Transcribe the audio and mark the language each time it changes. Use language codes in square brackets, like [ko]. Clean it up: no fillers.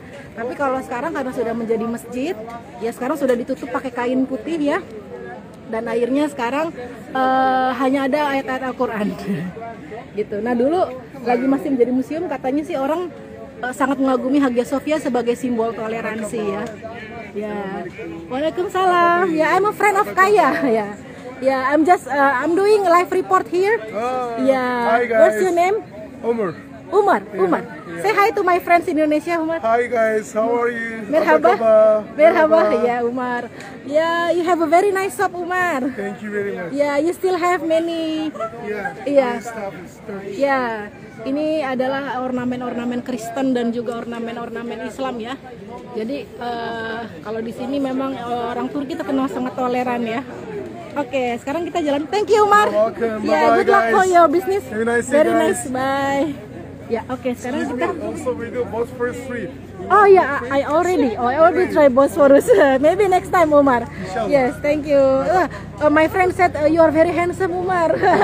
[id] Tapi kalau sekarang karena sudah menjadi masjid, ya sekarang sudah ditutup pakai kain putih ya. Dan airnya sekarang hanya ada ayat-ayat Al-Qur'an. Gitu. Nah, dulu lagi masih menjadi museum, katanya sih orang sangat mengagumi Hagia Sophia sebagai simbol toleransi ya. [en] Ya, Waalaikumsalam. Ya, I'm a friend of Kaya. Ya, ya, I'm doing a live report here. Ya, what's your name? Umar. Say hi to my friends in Indonesia, Umar. Hi guys, how are you? [tr] Merhaba. Ya, Umar. [en] Ya, you have a very nice shop, Umar. Thank you very much. Ya, you still have many. Yeah. Stuff is Turkish. [id] Ya, ini adalah ornamen-ornamen Kristen dan juga ornamen-ornamen Islam ya. Jadi kalau di sini memang orang Turki terkenal sangat toleran ya. Oke, sekarang kita jalan. [en] Thank you, Umar. Welcome. Ya, good luck for your business. Have a nice day, Very guys. nice. Bye. [id] Ya, oke, sekarang kita. [en] Also we do Bosphorus Street. Oh ya, I already try Bosphorus. Maybe next time, Umar. Yes, thank you. My friend said you are very handsome, Umar.